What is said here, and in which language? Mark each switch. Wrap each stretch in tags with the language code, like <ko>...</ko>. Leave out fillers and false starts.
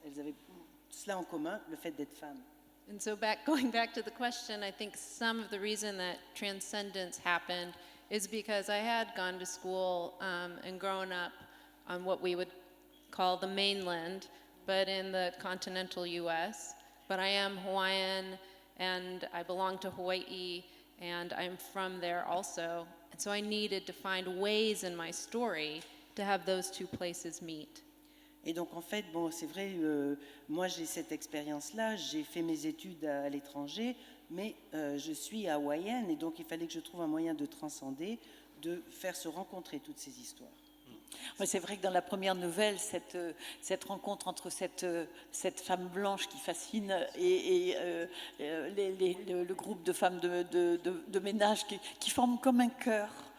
<fr>Elles avaient cela en commun, le fait d'être femmes.</fr> <en>And so going back to the question, I think some of the reason that transcendence happened is because I had gone to school and grown up on what we would call the mainland, but in the continental US. But I am Hawaiian and I belong to Hawaii and I'm from there also. And so I needed to find ways in my story to have those two places meet.</en> <fr>Et donc en fait, bon, c'est vrai, moi j'ai cette expérience-là, j'ai fait mes études à l'étranger, mais je suis hawaïenne et donc il fallait que je trouve un moyen de transcender, de faire se rencontrer toutes ces histoires. Ouais, c'est vrai que dans la première nouvelle, cette rencontre entre cette femme blanche qui fascine et le groupe de femmes de ménage qui forment comme un chœur.</fr>